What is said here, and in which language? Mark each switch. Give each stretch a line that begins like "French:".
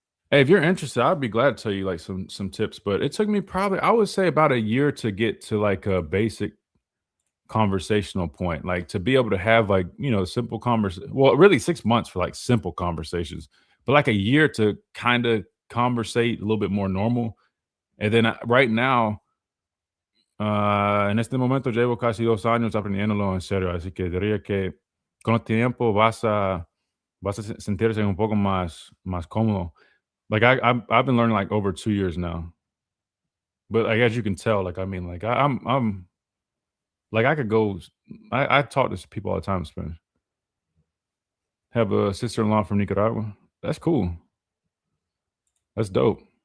English: Hey, if you're interested, I'd be glad to tell you like some tips. But it took me probably, I would say, about a year to get to like a basic conversational point, like to be able to have like, simple conversation. Well, really 6 months for like simple conversations, but like a year to kind of conversate a little bit more normal. And then right now,
Spanish: en este momento llevo casi 2 años aprendiéndolo en serio, así que diría que con el tiempo vas a sentirse un poco más cómodo.
English: Like I've been learning like over 2 years now, but like as you can tell, like I mean, like I'm like I could go. I talk to people all the time in Spanish. Have a sister-in-law from Nicaragua. That's cool. That's dope.